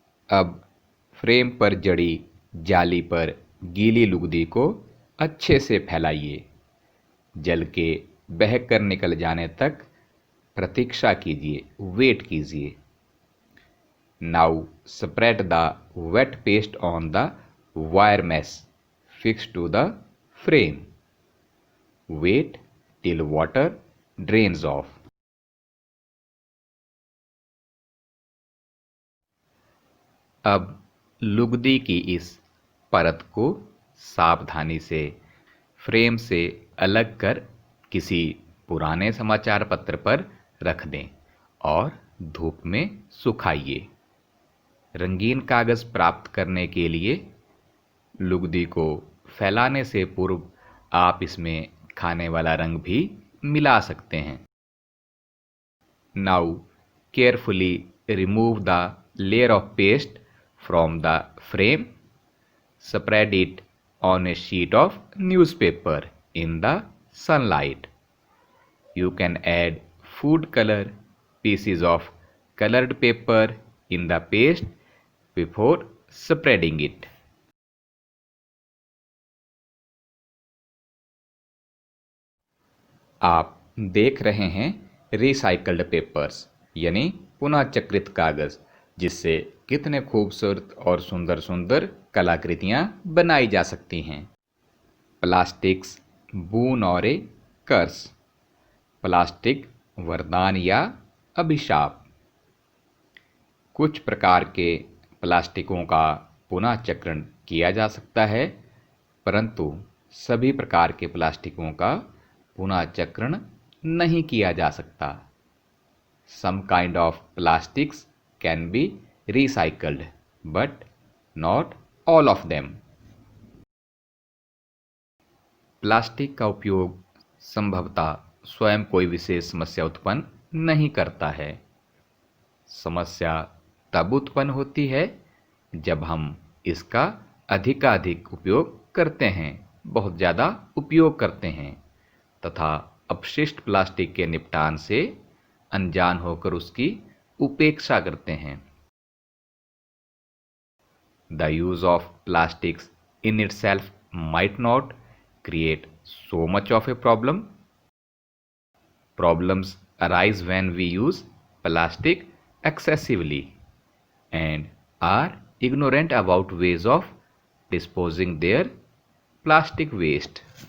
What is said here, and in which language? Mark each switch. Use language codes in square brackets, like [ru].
[hi] अब फ्रेम पर जड़ी जाली पर गीली लुगदी को अच्छे से फैलाइए। जल के बहकर निकल जाने तक प्रतीक्षा कीजिए, वेट कीजिए। [en] Now spread the wet paste on the wire mesh fixed to the frame. Wait till water drains off। [hi] अब लुगदी की इस परत को सावधानी से फ्रेम से अलग कर किसी पुराने समाचार पत्र पर रख दें और धूप में सुखाइए। रंगीन कागज़ प्राप्त करने के लिए लुगदी को फैलाने से पूर्व आप इसमें खाने वाला रंग भी मिला सकते हैं। [en] Now carefully remove the layer of paste from the frame. Spread it on a sheet of newspaper in the sunlight. You can add food color pieces of colored paper in the paste before spreading it। [hi] आप देख रहे हैं recycled papers यानी पुनः चक्रित कागज़, जिससे कितने खूबसूरत और सुंदर सुंदर कलाकृतियाँ बनाई जा सकती हैं। [en] Plastics boon और a curse. [hi] प्लास्टिक वरदान या अभिशाप। कुछ प्रकार के प्लास्टिकों का पुनः चक्रण किया जा सकता है, परंतु सभी प्रकार के प्लास्टिकों का पुनः चक्रण नहीं किया जा सकता। [en] Some kind of plastics can be recycled, but not all of them। [hi] Plastic का उपयोग संभवतः स्वयं कोई विशेष समस्या उत्पन्न नहीं करता है। समस्या तब उत्पन्न होती है जब हम इसका अधिकाधिक उपयोग करते हैं, बहुत ज़्यादा उपयोग करते हैं तथा अपशिष्ट प्लास्टिक के निपटान से अनजान होकर उसकी उपेक्षा करते हैं। [en] The use of plastics in itself might not create so much of a problem। Problems arise when we use plastic excessively and are ignorant about ways of disposing their plastic waste।